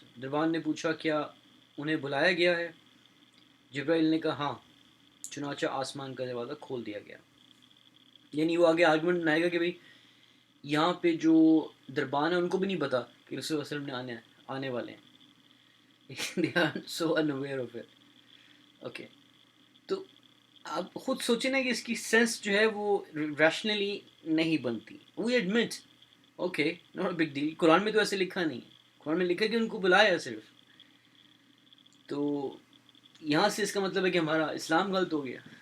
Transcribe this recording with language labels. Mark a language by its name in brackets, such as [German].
[Urdu] دربان نے پوچھا کیا انہیں بلایا گیا ہے؟ جبرائیل نے کہا ہاں. چنانچہ آسمان کا دروازہ کھول دیا گیا. یعنی وہ آگے آرگومنٹ بنائے گا کہ بھئی یہاں پہ جو دربان ہیں ان کو بھی نہیں پتا کہ رسول اللہ علیہ وسلم نے آنے والے ہیں. [English] They are so unaware of it. Okay. [Urdu] تو آپ خود سوچیں نا کہ اس کی سینس جو ہے وہ ریشنلی نہیں بنتی. [English] We admit okay not a big deal. [Urdu] قرآن میں تو ایسے لکھا نہیں ہے. قرآن میں لکھا کہ ان کو بلایا صرف. تو یہاں سے اس کا مطلب ہے کہ ہمارا اسلام غلط ہو گیا.